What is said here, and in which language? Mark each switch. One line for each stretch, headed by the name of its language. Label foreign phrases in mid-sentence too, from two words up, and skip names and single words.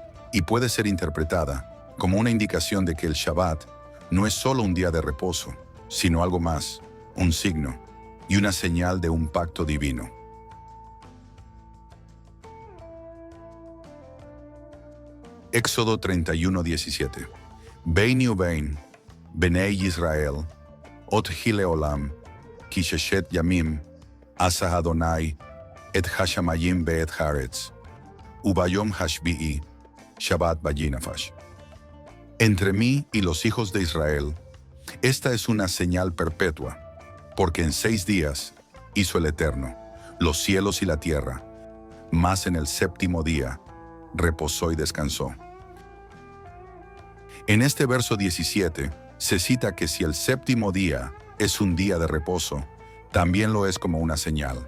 Spanish: y puede ser interpretada como una indicación de que el Shabbat no es solo un día de reposo, sino algo más, un signo y una señal de un pacto divino. Éxodo 31:17.
Hebrew: ביני ובין, בני ישראל, אות היא לעולם, כי ששת ימים, עשה אדני, את השמים ואת הארץ, וביום השביעי, שבת וינפש.
Spanish: Entre mí y los hijos de Israel, esta es una señal perpetua, porque en 6 días hizo el Eterno los cielos y la tierra, mas en el 7º día reposó y descansó. En este verso 17 se cita que si el 7º día es un día de reposo, también lo es como una señal.